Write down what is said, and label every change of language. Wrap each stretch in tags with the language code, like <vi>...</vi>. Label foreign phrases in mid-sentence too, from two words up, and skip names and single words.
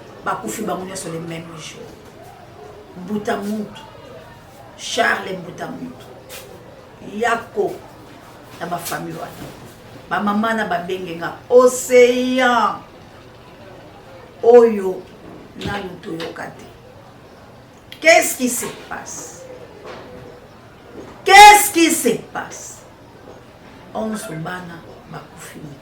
<ln>Bakufi bango nyonso</ln> <fr>le même jour.</fr> <ln>Mbuta Mbutu, Charles Mbuta Mbutu. Yako na ba famille wana. Ba mama na ba benge nga Océan. Oyo nanu toyoka te.</ln> <fr>Qu'est-ce qui se passe? Qu'est-ce qui se passe? Onze</fr> <ln>bana bakufi.</ln>